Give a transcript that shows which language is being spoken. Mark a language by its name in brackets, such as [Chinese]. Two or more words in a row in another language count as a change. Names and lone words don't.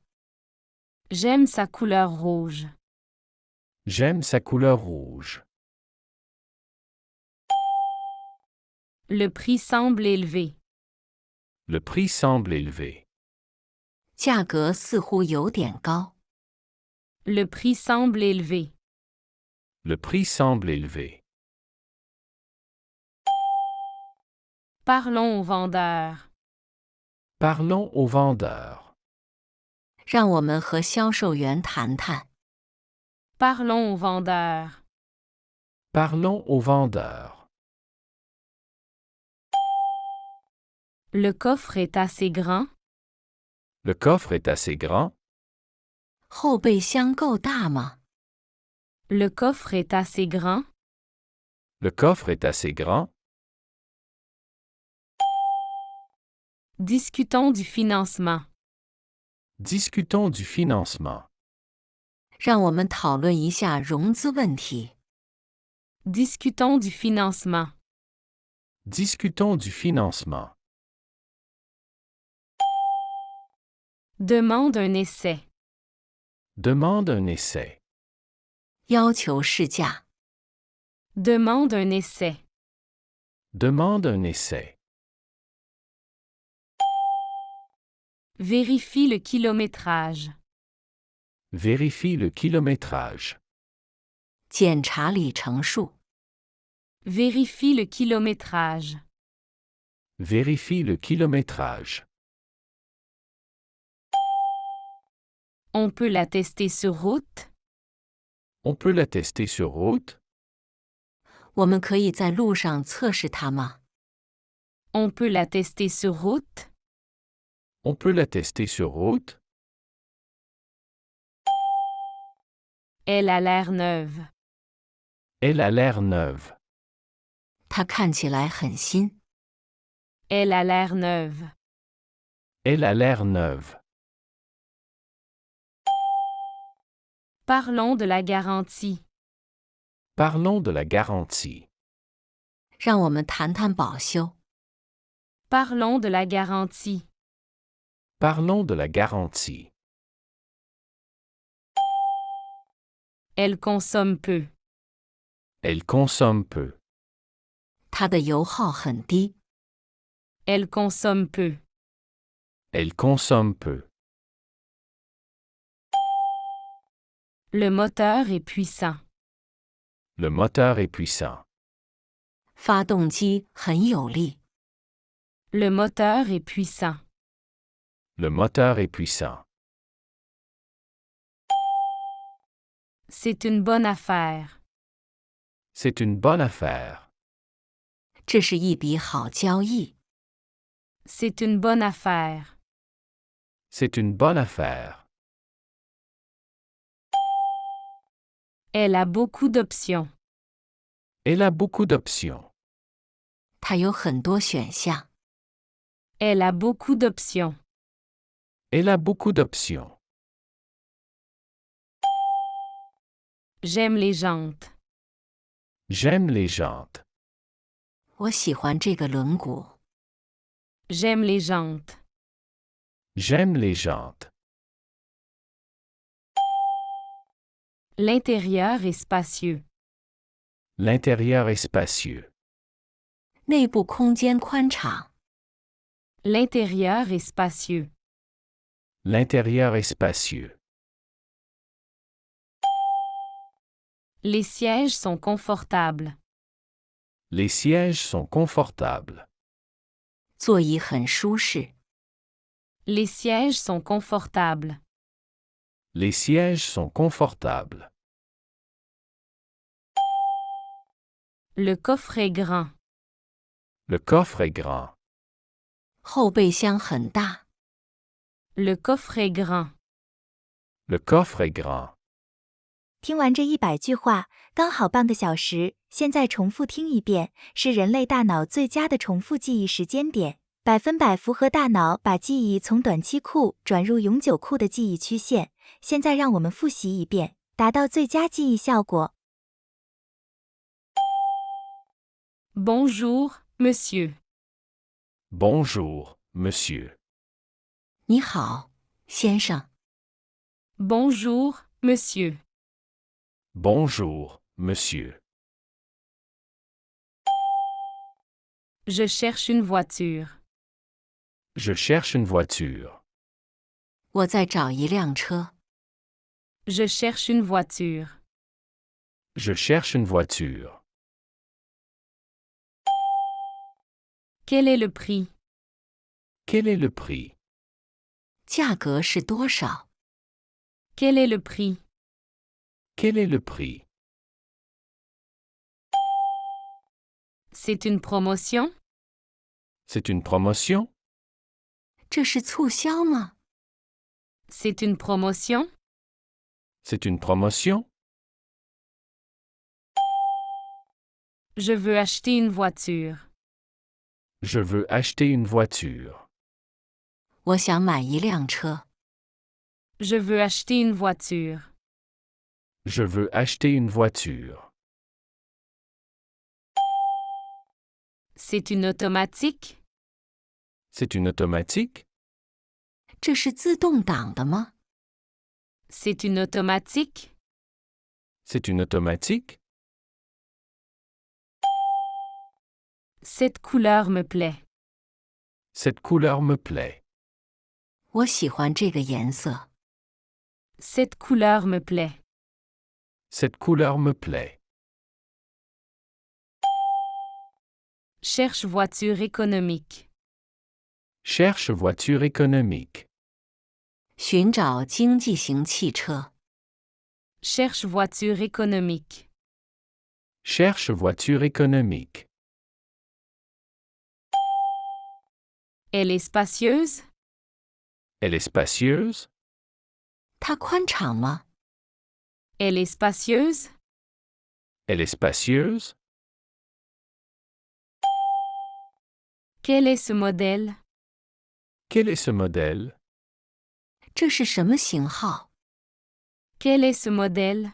[French] J'aime sa couleur rouge. J'aime sa couleur rouge. Le prix semble élevé. Le prix semble élevé. [Chinese] 价格似乎有点高。 [French] Le prix semble élevé. Le prix semble élevé. Parlons au vendeur. Parlons au vendeur. [Chinese] 让我们和销售员谈谈。 [French] Parlons au vendeur. Parlons au vendeur. Le coffre est assez grand. Le coffre est assez grand. [Chinese] 后备箱够大吗？ [French] Le coffre est assez grand. Le coffre est assez grand. Discutons du financement. Discutons du financement. [Chinese] 让我们讨论一下融资问题。 [French] Discutons du financement. Discutons du financement. Demande un essai. Demande un essai. [Chinese] 要求试驾。 [French] Demande un essai. Demande un essai. Vérifie le kilométrage. Vérifie le kilométrage. [Chinese] 检查里程数。 [French] Vérifie le kilométrage. Vérifie le kilométrage. On peut la tester sur route. On peut la tester sur route. [Chinese] 我们可以在路上测试它吗？ [French] On peut la tester sur route. On peut la tester sur route. Elle a l'air neuve. Elle a l'air neuve. [Chinese] 它看起来很新。 [French] Elle a l'air neuve. Elle a l'air neuve. Parlons de la garantie. Parlons de la garantie. [Chinese] 让我们谈谈保修。 [French] Parlons de la garantie. Parlons de la garantie. Elle consomme peu. Elle consomme peu. [Chinese] 它的油耗很低。 [French] Elle consomme peu. Elle consomme peu. Le moteur est puissant. Le moteur est puissant. [Chinese] 发动机很有力。 [French] Le moteur est puissant. Le moteur est puissant. C'est une bonne affaire. C'est une bonne affaire. [Chinese] 这是一笔好交易。 [French] C'est une bonne affaire. C'est une bonne affaire. Elle a beaucoup d'options. Elle a beaucoup d'options. [Chinese] 它有很多选项。 [French] Elle a beaucoup d'options. Elle a beaucoup d'options. J'aime les jantes. J'aime les jantes. [Chinese] 我喜欢这个轮毂。 [French] J'aime les jantes. J'aime les jantes. L'intérieur est spacieux. L'intérieur est spacieux. [Chinese] 内部空间宽敞。 [French] L'intérieur est spacieux. L'intérieur est spacieux. Les sièges sont confortables. Les sièges sont confortables. [Chinese] 座椅很舒适。 [French] Les sièges sont confortables. Les sièges sont confortables. Le coffre est grand. Le coffre est grand. [Chinese] 后备箱很大。 [French] Le coffre est grand. Le coffre est grand. [Chinese] 听完这100句话，刚好半个小时，现在重复听一遍，是人类大脑最佳的重复记忆时间点，100%符合大脑把记忆从短期库转入永久库的记忆曲线。现在让我们复习一遍，达到最佳记忆效果。 [French] Bonjour, monsieur. Bonjour, monsieur. [Chinese] 你好，先生。 [French] Bonjour, monsieur. Bonjour, monsieur. Je cherche une voiture. Je cherche une voiture. [Chinese] 我在找一辆车。 [French] Je cherche une voiture. Je cherche une voiture. Quel est le prix? Quel est le prix? [Chinese] 价格是多少？ [French] Quel est le prix? Quel est le prix? C'est une promotion? C'est une promotion? [Chinese] 这是促销吗？ [French] C'est une promotion? C'est une promotion? Je veux acheter une voiture. Je veux acheter une voiture. [Chinese] 我想买一辆车。 [French] Je veux acheter une voiture. Je veux acheter une voiture. C'est une automatique? C'est une automatique? [Chinese] 这是自动挡的吗？ [French] C'est une automatique? C'est une automatique? Cette couleur me plaît. Cette couleur me plaît. [Chinese] 我喜欢这个颜色。 [French] Cette couleur me plaît. Cette couleur me plaît. Cherche voiture économique. Cherche voiture économique. [Chinese] 寻找经济型汽车。 [French] Cherche voiture économique. Cherche voiture économique. Elle est spacieuse? Elle est spacieuse? [Chinese] 它宽敞吗？ [French] Elle est spacieuse? Elle est spacieuse? Quel est ce modèle? Quel est ce modèle? [Chinese] 这是什么型号？ [French] Quel est ce modèle?